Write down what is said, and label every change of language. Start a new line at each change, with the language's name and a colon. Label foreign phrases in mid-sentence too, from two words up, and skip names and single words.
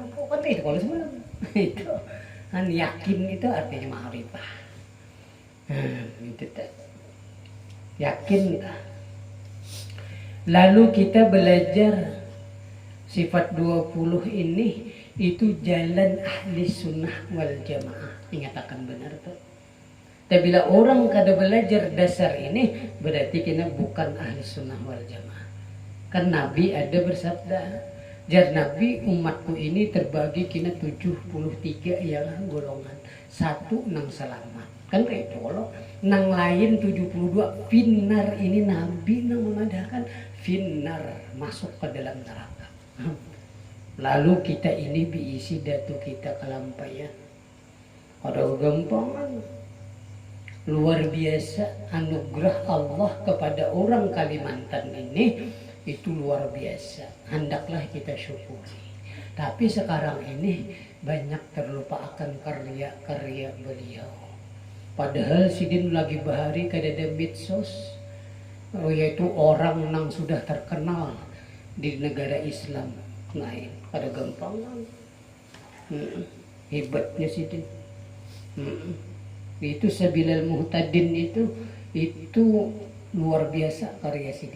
Indonesian: Kan itu kalau semalam itu kan yakin itu artinya ma'rifah. Itu yakin. Lalu kita belajar sifat 20 ini itu jalan
Arabic: أهل السنة والجماعة.
Banjar: Ingatakan benar tuh. Tapi bila orang kada belajar dasar ini berarti kita bukan
Arabic: أهل السنة والجماعة.
Banjar: Kan Nabi ada bersabda, jar Nabi umatku ini terbagi kena 73 yang golongan. Satu nang selamat. Kan kayak itu kalau nang lain 72 finnar, ini Nabi nang mengadakan finnar, masuk ke dalam neraka. Lalu kita ini diisi datu kita kelampaian. Ada gampangan.
Indonesian: Luar biasa anugerah Allah kepada orang Kalimantan ini itu luar biasa. Hendaklah kita syukuri. Tapi sekarang ini banyak terlupakan karya-karya beliau.
Banjar: Padahal sidin lagi bahari kadada medsos, yaitu orang yang sudah terkenal di negara Islam lain. Ada gampangan. Hebatnya sidin. Itu Sabilal Muhtadin itu luar biasa karya sidin.